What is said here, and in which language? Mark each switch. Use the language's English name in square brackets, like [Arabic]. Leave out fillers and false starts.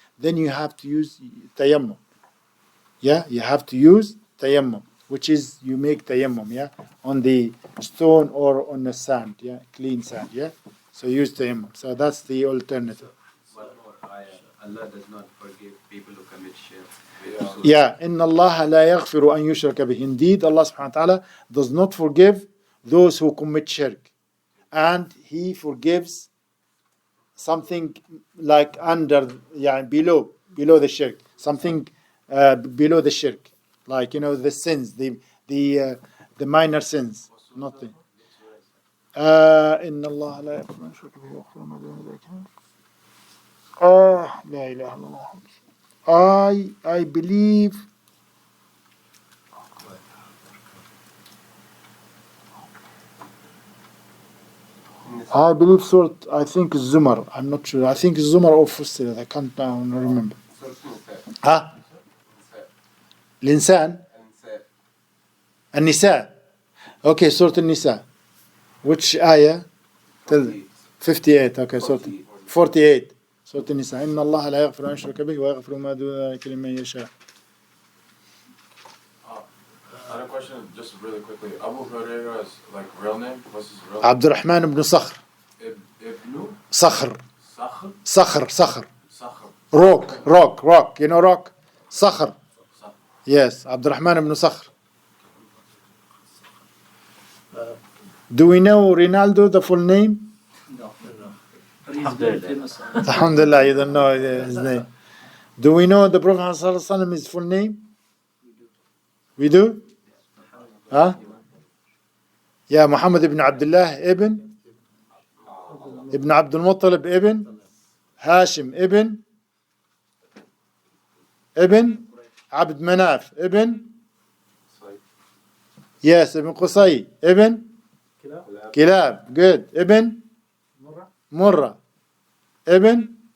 [English] Then you have to use tayammum, yeah. You have to use tayammum, which is you make tayammum, yeah, on the stone or on the sand, yeah, clean sand, yeah. So use tayammum. So that's the alternative. One more ayah. Allah does not forgive people who commit shirk. [Arabic] Yeah, إن الله لا يغفر أن يشرك به. [English] Indeed, Allah subhanahu wa ta'ala does not forgive those who commit shirk, and He forgives something like under, yeah, below the shirk, something below the shirk, like the sins, the minor sins, nothing. [Arabic] إن الله لا يغفر أن يشرك به ويغفر ما دون ذلك. لا إله إلا الله. [English] I believe Surah, I think Zumar. I'm not sure. I think Zumar or Fussilat. I can't now remember. Huh? L'insan? An-Nisa. Okay, Surah An-Nisa. Which ayah? 58. Okay, Surah 48. Surah An-Nisa. [Arabic] إن الله لا يغفر أن يشرك به ويغفر ما دون ذلك لمن يشاء. [English] Another question, just really quickly. Abu Huraira's real name? What's his real name? [Arabic] عبد الرحمن بن صخر. Ibn صخر. Sakhr? صخر. Sakhr. [English] Rock. Rock. You know rock? صخر. [Arabic] Yes, عبد الرحمن بن صخر. [English] Do we know Ronaldo, the full name? No. But he's very famous. Alhamdulillah, you don't know his name. Do we know the Prophet ﷺ his full name? We do? Huh? Yeah, Muhammad ibn Abdullah ibn Abdul Muttalib ibn Hashim ibn Abd Manaf ibn, yes, ibn Qusay ibn Kilab, good, ibn Murrah ibn,